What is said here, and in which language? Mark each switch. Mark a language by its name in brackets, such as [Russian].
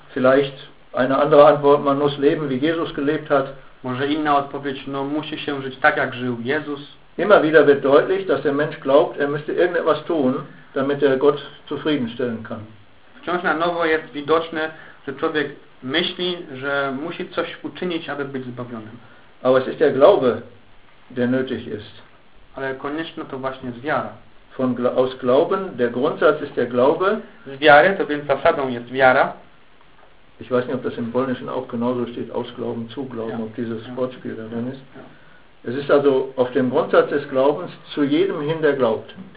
[German] Vielleicht eine andere Antwort, man muss leben, wie Jesus gelebt hat. [Polish] Może inna odpowiedź, no musi się żyć tak, jak żył Jezus. [German] Immer wieder wird deutlich, dass der Mensch glaubt, er müsste irgendetwas tun, damit er Gott zufriedenstellen kann. [Polish] Wciąż na nowo jest widoczne, że człowiek myśli, że musi coś uczynić, aby być zbawionym. [German] Aber es ist der Glaube, der nötig ist. [Polish] Ale konieczne to właśnie z wiara. [German] Aus Glauben, der Grundsatz ist der Glaube. [Polish] Z wiary, to więc zasadą jest wiara. [German] Ich weiß nicht, ob das im Polnischen auch genauso steht, aus Glauben, zu Glauben, ja. Ob dieses Wortspiel da drin ist. Es ist also auf dem Grundsatz des Glaubens zu jedem hin, der glaubt.